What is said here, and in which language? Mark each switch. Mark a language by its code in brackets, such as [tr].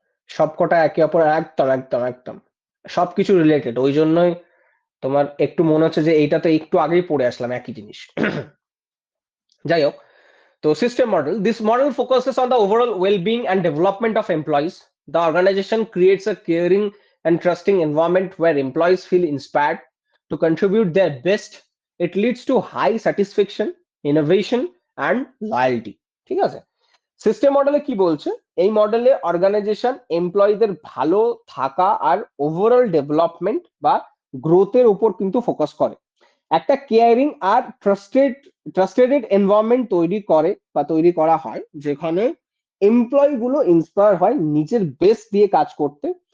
[bn] সবকটা একে অপর, একদম একদম একদম সবকিছু রিলেটেড, ওই জন্যই তোমার একটু মনে হচ্ছে যে এইটা তো একটু আগেই পড়ে আসলাম একই জিনিস। যাই হোক, তো [en] System model, this model focuses on the overall wellbeing and development of employees. The organization creates a caring and trusting environment where employees feel inspired to contribute their best. It leads to high satisfaction, innovation and loyalty, [bn] ঠিক আছে? System মডেলে কি বলছে? এই মডেলে organisation এমপ্লয়ীদের ভালো থাকা আর overall development বা গ্রোথের উপর কিন্তু ফোকাস করে। একটা কেয়ারিং আর ট্রাস্টেড এনভায়রনমেন্ট তৈরি করে বা তৈরি করা হয়, যেখানে এমপ্লয়ি গুলো ইন্সপায়ার হয় নিজের বেস্ট দিয়ে কাজ করতে